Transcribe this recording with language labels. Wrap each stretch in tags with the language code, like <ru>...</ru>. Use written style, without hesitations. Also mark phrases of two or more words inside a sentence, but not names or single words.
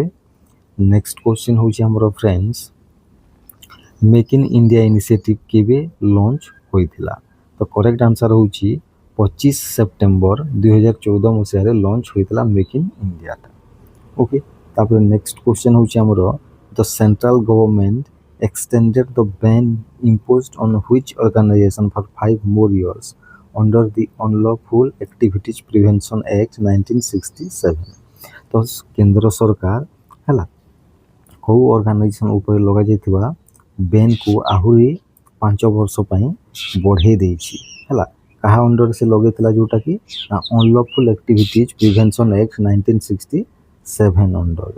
<en>next question</en> <or>ହେଉଛି ଆମର ଫ୍ରେଣ୍ଡସ୍, ମେକ୍ ଇନ୍ ଇଣ୍ଡିଆ ଇନିସିଏଟିଭ୍ କେବେ ଲଞ୍ଚ ହୋଇଥିଲା, ତ</or> <en>correct answer</en> <or>ହେଉଛି 25 ସେପ୍ଟେମ୍ବର 2014 ମସିହାରେ ଲଞ୍ଚ ହୋଇଥିଲା ମେକ୍ ଇନ୍ ଇଣ୍ଡିଆଟା।</or> <en>ଓକେ, ତାପରେ next question</en> <or>ହେଉଛି ଆମର</or> <en>the central government extended the ban imposed on which organization for 5 more years under the Unlawful Activities Prevention Act 1967।</en> <or>ତ କେନ୍ଦ୍ର ସରକାର ହେଲା କେଉଁ ଅର୍ଗାନାଇଜେସନ୍ ଉପରେ ଲଗାଯାଇଥିବା ବେନ୍କୁ ଆହୁରି 5 ବର୍ଷ ପାଇଁ ବଢ଼େଇ ଦେଇଛି ହେଲା। କାହା ଅଣ୍ଡରରେ ସେ ଲଗେଇଥିଲା ଯେଉଁଟାକି ଅନଲଫୁଲ୍ ଆକ୍ଟିଭିଟିଜ୍ ପ୍ରିଭେନ୍ସନ୍ ଆକ୍ଟ 1967 ଅଣ୍ଡରରେ।</or>